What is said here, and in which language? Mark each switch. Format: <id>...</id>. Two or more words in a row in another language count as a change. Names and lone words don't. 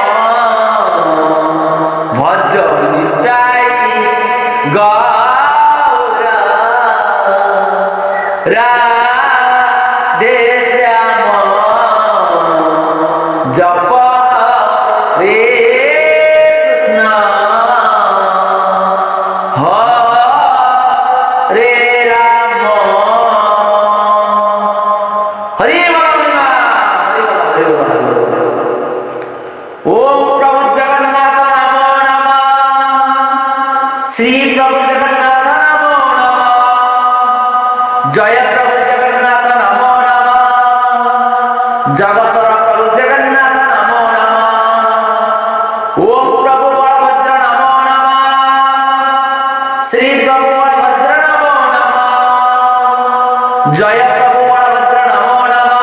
<bn>ভজ নিতাই গৌর রাধে শ্যাম জপ রে কৃষ্ণ হরে রাম হরি বল হরি বল, হরি বল, হরি বল।</bn> <sa>ওম প্রভু জগন্নাথ নমো নমঃ। শ্রী প্রভু জগন্নাথ নমো নমঃ। জয় প্রভু জগন্নাথ নমো নমঃ। जगतर प्रभु जगन्नाथ नमो नमः। ओम प्रभु बलभद्र नमो नमः। श्री प्रभु बलभद्र नमो नमः। जय प्रभु बलभद्र नमो नमः।</sa>